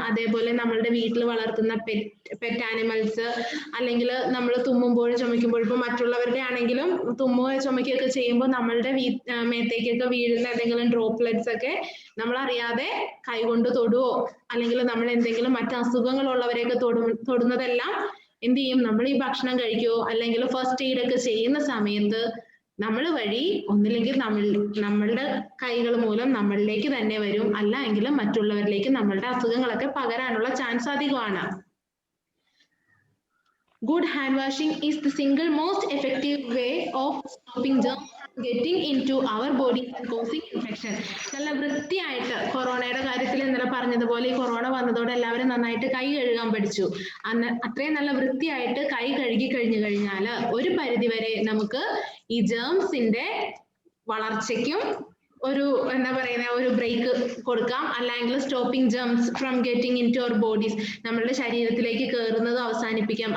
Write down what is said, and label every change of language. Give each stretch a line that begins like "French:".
Malayalam: അതേപോലെ നമ്മളുടെ വീട്ടിൽ വളർത്തുന്ന പെറ്റ് ആനിമൽസ്, അല്ലെങ്കിൽ നമ്മൾ തുമ്മുമ്പോഴും ചുമയ്ക്കുമ്പോഴും, ഇപ്പൊ മറ്റുള്ളവരുടെ ആണെങ്കിലും തുമ്മുകയോ ചുമയ്ക്കുകയൊക്കെ ചെയ്യുമ്പോൾ നമ്മളുടെ മേത്തേക്കൊക്കെ വീഴുന്ന എന്തെങ്കിലും ഡ്രോപ്ലെറ്റ്സ് ഒക്കെ നമ്മൾ അറിയാതെ കൈകൊണ്ട് തൊടുവോ അല്ലെങ്കിൽ നമ്മൾ എന്തെങ്കിലും മറ്റ് അസുഖങ്ങളുള്ളവരെയൊക്കെ തൊടുന്നതെല്ലാം എന്ത് ചെയ്യും? നമ്മൾ ഈ ഭക്ഷണം കഴിക്കുകയോ അല്ലെങ്കിൽ ഫസ്റ്റ് എയ്ഡ് ഒക്കെ ചെയ്യുന്ന സമയത്ത് നമ്മൾ വഴി ഒന്നില്ലെങ്കിൽ നമ്മളുടെ കൈകൾ മൂലം നമ്മളിലേക്ക് തന്നെ വരും, അല്ല എങ്കിലും മറ്റുള്ളവരിലേക്ക് നമ്മളുടെ അസുഖങ്ങളൊക്കെ പകരാനുള്ള ചാൻസ് അധികമാണ്.
English: Good hand washing is the single most effective way of stopping germs from getting into our bodies and causing infection.
Malayalam: നല്ല വൃത്തിയായിട്ട്, കൊറോണയുടെ കാര്യത്തിൽ ഇന്നലെ പറഞ്ഞതുപോലെ ഈ കൊറോണ വന്നതോടെ എല്ലാവരും നന്നായിട്ട് കൈ കഴുകാൻ പഠിച്ചു. അത്രയും നല്ല വൃത്തിയായിട്ട് കൈ കഴുകി കഴിഞ്ഞു കഴിഞ്ഞാൽ ഒരു പരിധിവരെ നമുക്ക് ഈ ജേംസിന്റെ വളർച്ചയ്ക്കും ഒരു ഒരു ബ്രേക്ക് കൊടുക്കാം, അല്ലെങ്കിൽ
English: stopping germs from getting into our bodies,
Malayalam: നമ്മളുടെ ശരീരത്തിലേക്ക് കയറുന്നത് അവസാനിപ്പിക്കാം.